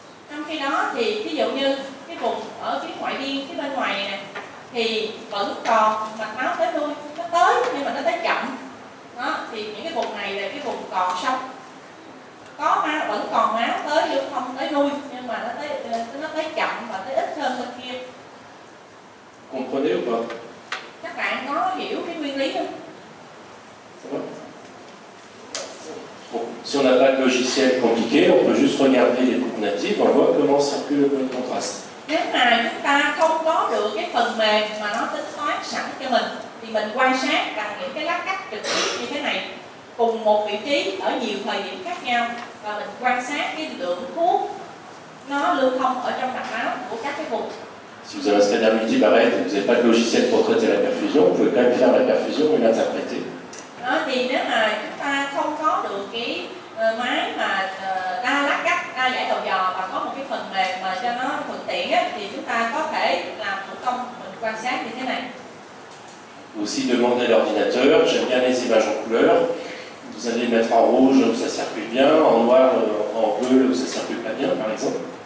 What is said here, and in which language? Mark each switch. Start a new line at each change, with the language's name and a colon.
Vietnamese: Trong khi đó thì ví dụ như cái vùng ở phía ngoại biên, phía bên ngoài này nè, thì vẫn còn mạch máu tới lui, nó tới nhưng mà nó tới chậm. Đó, thì những cái vùng này là cái vùng còn sống. Có máu, vẫn còn máu tới lưu thông tới lui nhưng mà nó tới chậm và tới ít hơn bên kia.
French: Comprenez ou pas?
Vietnamese: Các bạn có hiểu cái nguyên lý không?
French: Bon, si on n'a pas de logiciel compliqué, on peut juste regarder les boucles natives, on voit comment circule le contraste.
Vietnamese: Nếu mà chúng ta không có được cái phần mềm mà nó tính toán sẵn cho mình thì mình quan sát bằng những cái lát cắt trực tiếp như thế này cùng một vị trí ở nhiều thời điểm khác nhau và mình quan sát cái lượng thuốc nó lưu thông ở trong mạch máu của các cái vùng.
French: Si vous avez un scanner multibarrette et que vous n'avez pas de logiciel pour traiter la perfusion, vous pouvez quand même faire la perfusion et l'interpréter.
Vietnamese: Đó, thì nếu mà chúng ta không có được cái máy mà đa lát cắt, đa giải đầu dò và có một cái phần mềm mà cho nó thuận tiện á, thì chúng ta có thể làm thủ công mình quan sát như thế này.
French: Aussi demander à l'ordinateur, j'aime bien les images en couleur. Vous allez mettre en rouge où ça circule bien, en noir, en bleu où ça circule pas bien, par exemple.